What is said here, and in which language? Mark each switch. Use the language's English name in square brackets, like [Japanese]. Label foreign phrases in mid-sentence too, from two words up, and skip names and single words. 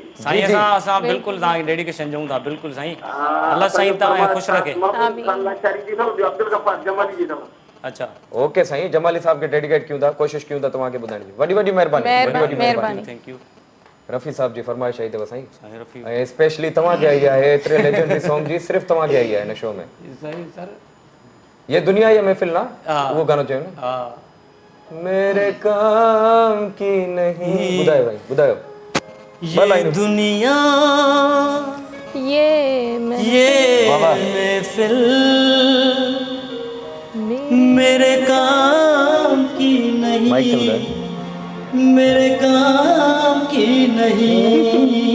[Sindhi] साईं असां बिल्कुल तव्हांखे डेडिकेशन ॾियूं था। बिल्कुल साईं अल्लाह साईं तव्हां ख़ुशि रखे। अब्दुल गफ्फार जमाली जी अथव। अच्छा ओके साईं जमाली साहब खे डेडिकेट कयूं था, कोशिशि कयूं था तव्हांखे ॿुधाइण जी। वॾी वॾी महिरबानी। [English] thank you. [Sindhi] रफ़ी साहब जी फरमाइश आई अथव साईं। ऐं स्पेशली तव्हांखे आई आहे एतिरे लेजेंडरी सॉन्ग जी, सिर्फ़ु तव्हांखे आई आहे हिन शो में। [Hindi] ये दुनिया ये महफिल [Sindhi] ना वो गानो चयो न [Hindi] मेरे काम की नहीं। [Sindhi] ॿुधायो भाई ॿुधायो। [Hindi] ये दुनिया ये महफिल मेरे काम की नहीं, मेरे काम की नहीं।